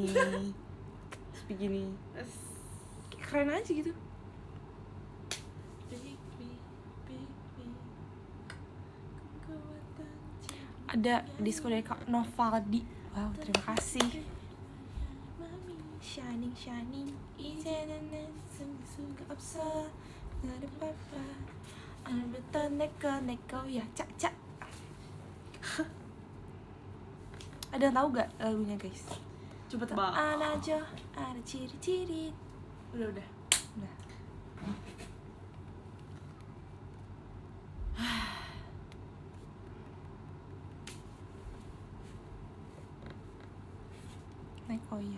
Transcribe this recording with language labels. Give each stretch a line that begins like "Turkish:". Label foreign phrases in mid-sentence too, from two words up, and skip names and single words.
Indonesian: Terus begini. Terus Kayak keren aja gitu. Ada disco dari Kak Novaldi. Wow, terima kasih.
English: Shining, shining,
Korean: 이제는 숨수가 없어. 나를 봐봐. 오늘부터 내 거야, 짝짝.
Indonesian: Ada yang tahu gak lagunya guys? coba tebak. Anajyo, ada ciri-ciri. Udah. Udah. Naik oh iya.